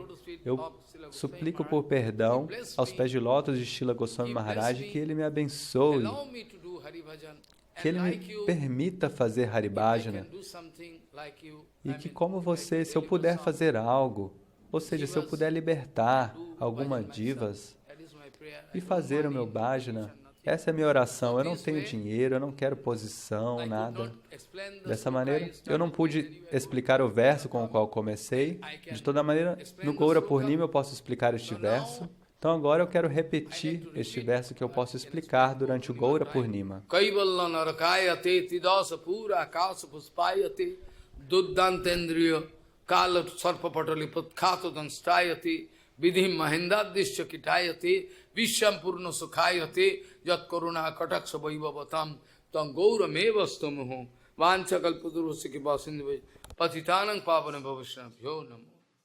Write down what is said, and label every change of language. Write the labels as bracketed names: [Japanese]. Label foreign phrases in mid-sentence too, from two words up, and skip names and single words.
[Portuguese] Eu suplico por perdão aos pés de lótus de Srila Goswami Maharaj, que ele me abençoe, que ele me permita fazer Haribhajana, e que, como você, se eu puder fazer algo, ou seja, se eu puder libertar alguma divas e fazer o meu bhajana, essa é a minha oração. Eu não tenho dinheiro, eu não quero posição, nada. Dessa maneira, eu não pude explicar o verso com o qual comecei. De toda maneira, no Gaura Purnima eu posso explicar este verso. Então agora eu quero repetir este verso que eu posso explicar durante o Gaura Purnima. [Sanskrit] Vidhim mahendadishya kitayate visham purna sukhayate yat karuna kataksa vaibhavatam tam gaura mevastamuhu vancha kalpadurusya kipasindhu patitanang pavana bhavashnabhyo namo